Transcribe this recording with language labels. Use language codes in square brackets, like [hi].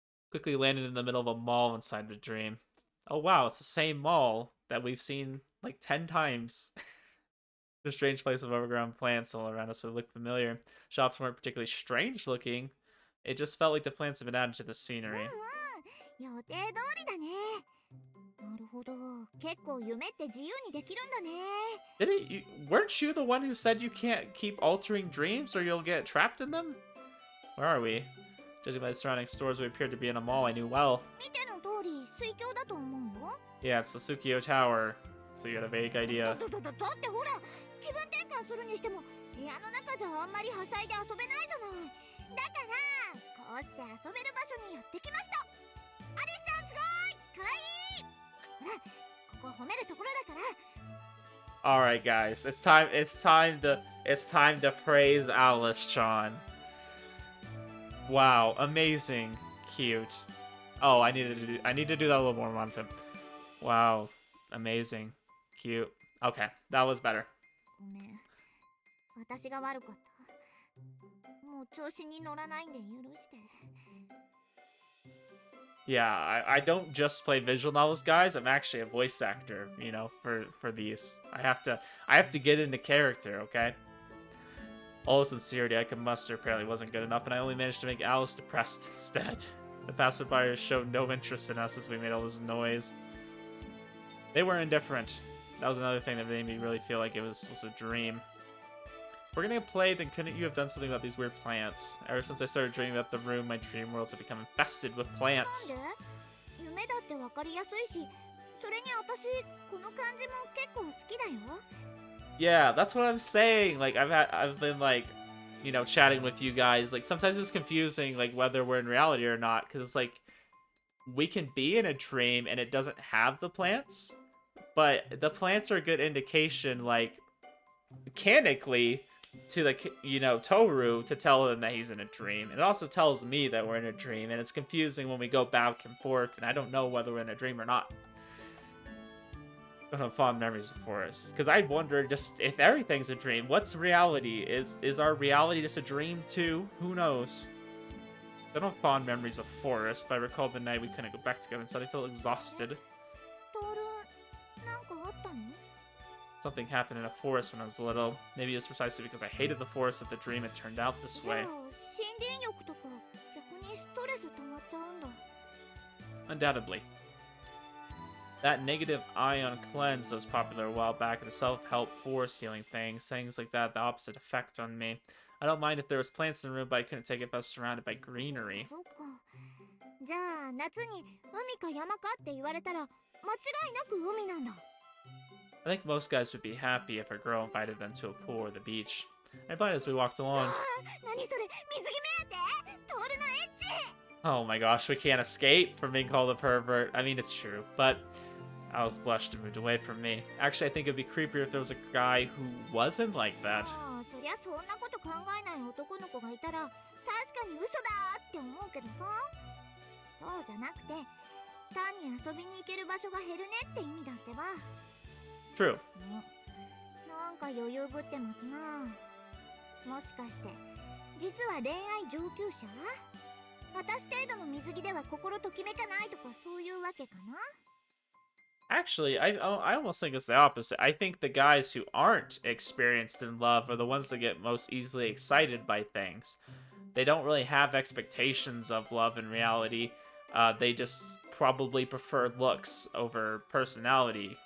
[en] Quickly landed in the middle of a mall inside the dream. Oh wow, it's the same mall that we've seen like 10 times. A strange place of overgrown plants all around us would look familiar. Shops weren't particularly strange looking. It just felt like the plants had been added to the scenery. [ja] 予定通りだね。なるほど。結構夢って自由にできるんだね。 [en] Weren't you the one who said you can't keep altering dreams or you'll get trapped in them? Where are we? Judging by the surrounding stores, we appeared to be in a mall I knew well. [ja] 見ての通り水郷だと思うよ。 [en] Yeah, it's the Tsukio Tower. So you had a vague idea. [ja] だってほら、気分転換するにしても部屋の中じゃあんまりはしゃいで遊べないじゃない。だからこうして遊べる場所にやってきました。アリスちゃんすごい、かわいい。ほら、ここ褒めるところだから。 [en] All right, guys, it's time to praise Alice-chan. Wow, amazing, cute. Oh, I need to do that a little more, Monte. Wow, amazing, cute. Okay, that was better. [ja] ごめん、私が悪かった。もう調子に乗らないんで許して。 [en] Yeah, I don't just play visual novels, guys. I'm actually a voice actor, you know, for these. I have to get into character, okay? All the sincerity I could muster apparently wasn't good enough, and I only managed to make Alice depressed instead. The passerbyers showed no interest in us as we made all this noise. They were indifferent. That was another thing that made me really feel like it was a dream. If we're gonna get played, then couldn't you have done something about these weird plants? Ever since I started dreaming about the room, my dream worlds have become infested with plants. [ja] 夢だってわかりやすいし、それに私この感じも結構好きだよ。 [en] Yeah, that's what I'm saying. Like I've been like, you know, chatting with you guys. Like sometimes it's confusing, like whether we're in reality or not, because it's like we can be in a dream and it doesn't have the plants, but the plants are a good indication, like mechanically, to the, you know, Tohru to tell him that he's in a dream. It also tells me that we're in a dream, and it's confusing when we go back and forth, and I don't know whether we're in a dream or not. I don't have fond memories of forests, because I wonder just if everything's a dream. What's reality? Is our reality just a dream too? Who knows? I don't have fond memories of forests, but I recall the night we couldn't go back together and suddenly felt exhausted. [ja] トール、なんかあったの? [en] Something happened in a forest when I was little. Maybe it's precisely because I hated the forest that the dream had turned out this [ja] じゃあ [en] way. [ja] 森林浴とか逆にストレス溜まっちゃうんだ。 [en] Undoubtedly. That negative ion cleanse that was popular a while back, the self-help forest healing things like that, the opposite effect on me. I don't mind if there was plants in the room, but I couldn't take it if I was surrounded by greenery. [ja] そっか。じゃあ夏に海か山かって言われたら間違いなく海なんだ。 [en] I think most guys would be happy if a girl invited them to a pool or the beach. I replied as we walked along. [ja] 何それ、水着目当て？トールのエッチ。 [en] Oh my gosh, we can't escape from being called a pervert. I mean, it's true, but Alice blushed and moved away from me. Actually, I think it'd be creepier if there was a guy who wasn't like that. [ja] ああ、そりゃそんなこと考えない男の子がいたら確かに嘘だって思うけどさ。そうじゃなくて、単に遊びに行ける場所が減るねって意味だってば。 [en] True. [ja] なんか余裕ぶってますな。もしかして実は恋愛上級者？私程度の水着では心ときめかないとかそういうわけかな？ [en] Actually, I almost think it's the opposite. I think the guys who aren't experienced in love are the ones that get most easily excited by things. They don't really have expectations of love in reality. They just probably prefer looks over personality.